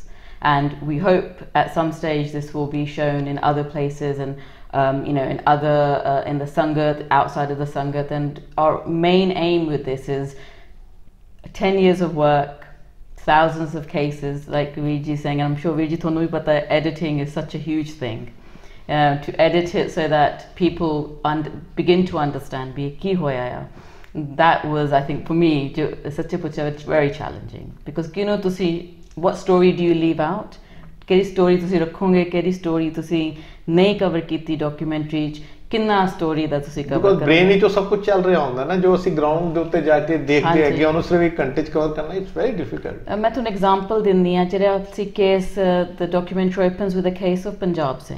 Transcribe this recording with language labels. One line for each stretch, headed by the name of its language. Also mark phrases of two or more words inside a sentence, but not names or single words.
English: And we hope at some stage this will be shown in other places and you know, in other in the Sangat, outside of the Sangat. And our main aim with this is 10 years of work, thousands of cases, like Virji is saying, and I'm sure
Punjabi: ਵੀਰਜੀ ਤੁਹਾਨੂੰ ਵੀ ਪਤਾ ਹੈ,
English: editing is such a huge thing. To edit it so that people begin to understand
Punjabi: ਵੀ ਕੀ ਹੋਇਆ ਹੈ.
English: That was, I think, for me,
Punjabi: ਸੱਚੇ ਪੁੱਛਾਂ,
English: very challenging, because you know, tusi what story do you leave out?
Punjabi: ਕਿਹੜੀ ਸਟੋਰੀ ਤੁਸੀਂ ਰੱਖੋਗੇ, ਕਿਹੜੀ ਸਟੋਰੀ ਤੁਸੀਂ ਨਹੀਂ ਕਵਰ ਕੀਤੀ ਡਾਕੂਮੈਂਟਰੀ 'ਚ, ਕਿੰਨਾ ਸਟੋਰੀ ਦਾ ਤੁਸੀਂ ਕਵਰ ਕਰੋਗੇ? ਬ੍ਰੇਨ ਹੀ ਤੋਂ ਸਭ ਕੁਝ ਚੱਲ ਰਿਹਾ ਹੁੰਦਾ ਨਾ, ਜੋ ਅਸੀਂ ਗਰਾਊਂਡ ਦੇ ਉੱਤੇ ਜਾ ਕੇ ਦੇਖਦੇ ਹੈਗੇ ਉਹਨੂੰ ਸਿਰਫ 1 ਘੰਟੇ 'ਚ ਕਵਰ ਕਰਨਾ
English: it's very difficult.
Punjabi: ਮੈਂ ਤੁਹਾਨੂੰ ਐਗਜ਼ਾਮਪਲ ਦਿੰਦੀ ਹਾਂ। ਜਿਹੜਾ ਅਸੀਂ
English: case the documentary opens with a case of Punjab Singh.